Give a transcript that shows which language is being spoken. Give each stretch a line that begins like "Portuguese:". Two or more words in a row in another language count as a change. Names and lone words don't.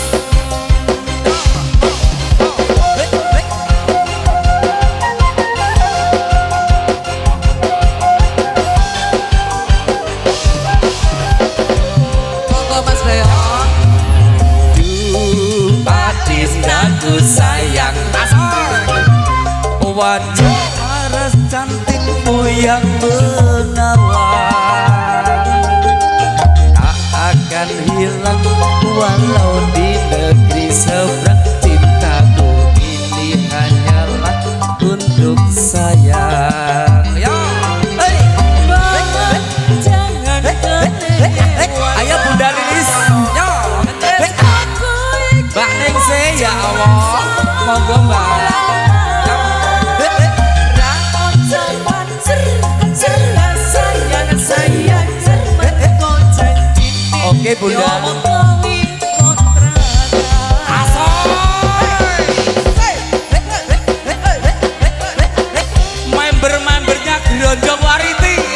Javanese: Monggo Mas Beyon.
Indonesian: Adindaku sayang wajah paras cantikmu yang menawan tak akan hilang walau di negeri seberang. Cintaku ini hanyalah untuk sayang. Ya, hey. Jangan kecewa. Ayo Bunda Lilis, yo, Mbak Ningsih ya Allah, monggo Mbak. Oke Bunda. Member-membernya Gerondong Wariti.